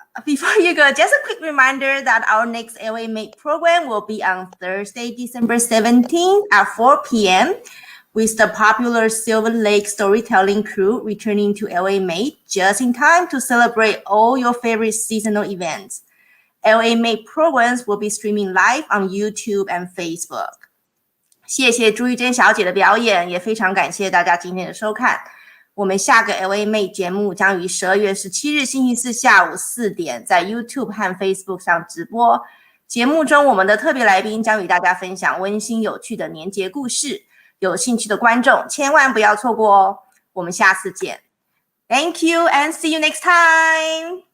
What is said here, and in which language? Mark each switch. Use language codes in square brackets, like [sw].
[en] Before you go, just a quick reminder that our next LA Mate program will be on Thursday, December 17th at 4 p.m. with the popular Silver Lake storytelling crew returning to LA Mate just in time to celebrate all your favorite seasonal events. LA Mate programs will be streaming live on YouTube and Facebook. [zh] 谢谢朱玉珍小姐的表演，也非常感谢大家今天的收看。我们下个 LA Mate 节目将于12月17日星期四下午4点在 YouTube 和 Facebook 上直播。节目中，我们的特别来宾将与大家分享温馨有趣的年节故事，有兴趣的观众千万不要错过哦。我们下次见。 [en] Thank you and see you next time.